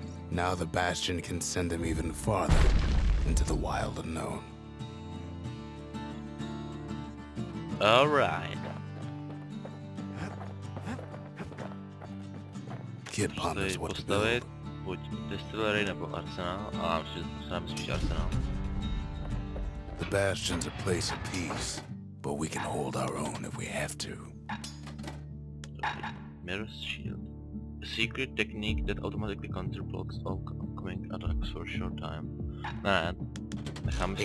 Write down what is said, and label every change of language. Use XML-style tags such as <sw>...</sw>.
<en>Now the Bastion can send him even farther into the wild unknown. Alright. Kid ponders what to build.</en> <cs>Buď distillery nebo arsenál, a myslím spíš arsenál.</cs> <en>The Bastion's a place of peace, but we can hold our own if we have to. Okay. Mirror's shield. A secret technique that automatically counterblocks all coming attacks for a short time.</en> <cs>Ne, necháme si</cs>